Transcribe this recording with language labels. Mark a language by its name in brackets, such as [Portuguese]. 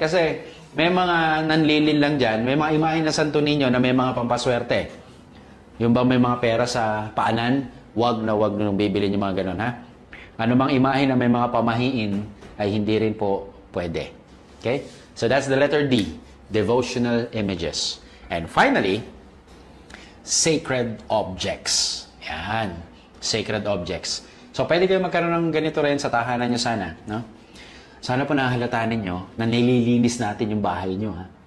[Filipino] Kasi may mga nanlilin lang dyan. May mga imahe na Santo Niño na may mga pampaswerte. Yung ba may mga pera sa paanan, wag na wag nung bibilin yung mga ganun, ha? Ano mang imahe na may mga pamahiin ay hindi rin po pwede. [English] Okay? So that's the letter D. Devotional images. And finally, sacred objects. Yan. Sacred objects. [Filipino] So, pwede kayo magkaroon ng ganito rin sa tahanan nyo sana. No? Sana po nahahalataan ninyo na nililinis natin yung bahay nyo. Ha?